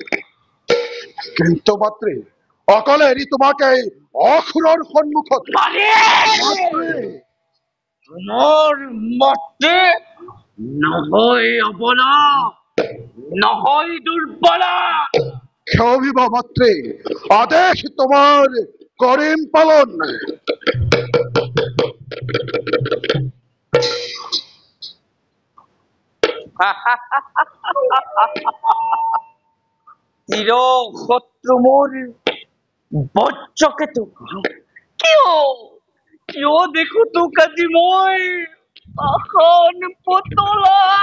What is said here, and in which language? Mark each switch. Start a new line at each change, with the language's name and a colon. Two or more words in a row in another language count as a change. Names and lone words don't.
Assamese: কিন্তু মাতৃ অকলে এৰি তোমাকে এই অসুৰৰ সন্মুখত মাতৃ মোৰ মতে নহয় অবলা নহয় দুৰ্বলা ক্ষমিবা মাতৃ আদেশ তোমার করিম পালন চিৰ শত্ৰু মোৰ বজ্ৰকেতু কিয় কিয় দেখো তোক আজি মই এখন পুতলা